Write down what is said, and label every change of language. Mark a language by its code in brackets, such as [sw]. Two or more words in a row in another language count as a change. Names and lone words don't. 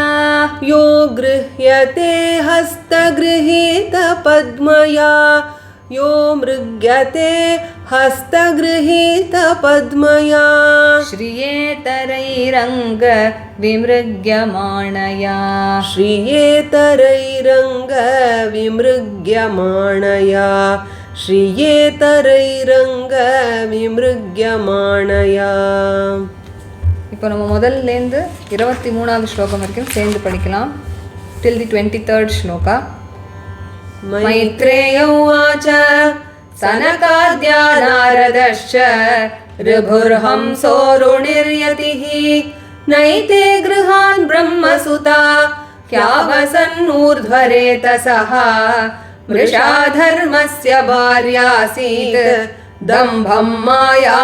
[sa] यो गृह्यते हस्तगृहीतपद्मया यो मृग्यते हस्तगृहीतपद्मया श्रियेतरैरङ्गविमृग्यमाणया श्रियेतरैरङ्गविमृग्यमाणया श्रियेतरैरङ्गविमृग्यमाणया [ta] இப்போ நம்ம முதல்லேருந்து 23வது ஸ்லோகம் வரைக்கும் சேர்ந்து படிக்கலாம் [en] till the 23rd [ta] ஸ்லோகா [sa] मैत्रेय उवाच सनकाद्या नारदश्च ऋभुर्हंसोरुणिर्यतिः नैते गृहान् ब्रह्मसुता ह्यावसन्नूर्ध्वरेतसः मृषा धर्मस्य भार्यासीत् दम्भं मायां